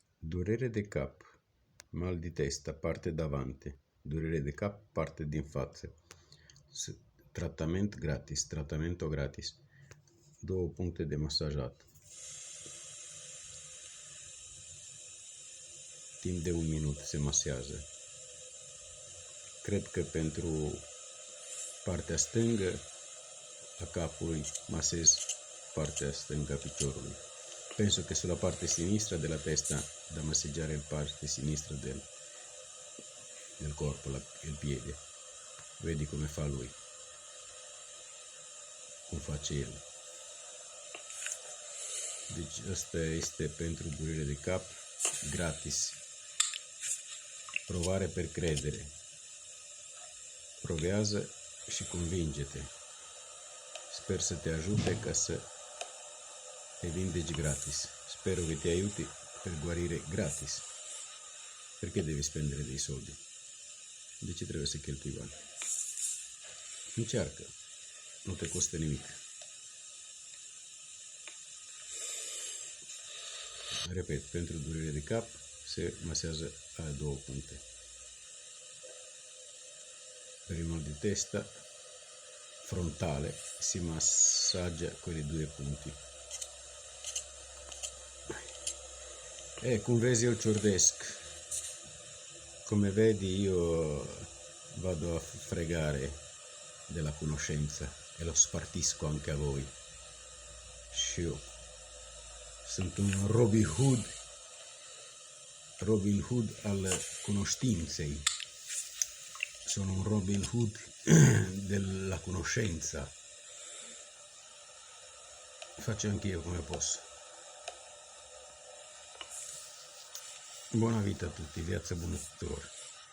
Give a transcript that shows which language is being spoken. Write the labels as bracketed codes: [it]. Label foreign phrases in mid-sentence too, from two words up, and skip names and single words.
[ro] Durere de cap, [it] mal di testa, parte davanti, [ro] durere de cap, parte din față. [it] Trattamento gratis. [ro] 2 puncte de masajat. Timp de 1 minut se masează. Cred că pentru partea stângă a capului masez partea stângă a piciorului. [it] Penso che sulla parte sinistra della testa da massaggiare la parte sinistra del corpo, il piede. Vedi come fa lui, [ro] cum face el. Deci asta este pentru durere de cap, gratis. [it] Provare per credere. [ro] Provează și convinge-te. Sper să te ajute ca să te vindeci gratis. [it] Spero che ti aiuti per guarire gratis. Perché devi spendere dei soldi? [ro] De ce trebuie să cheltui bani? Încearcă. Nu te costă nimic. Repet, pentru durere de cap se masează a 2 puncte. [it] Per il mal di testa frontale si massaggia quei 2 punti. [ro] Cum vezi io ciordesc. [it] Come vedi io vado a fregare della conoscenza e lo spartisco anche a voi. [ro] Și eu sunt un Robin Hood al conoscenței. [it] Sono un Robin Hood della conoscenza. Faccio anch'io come posso. Buona vita a tutti, [ro] viață bună tuturor!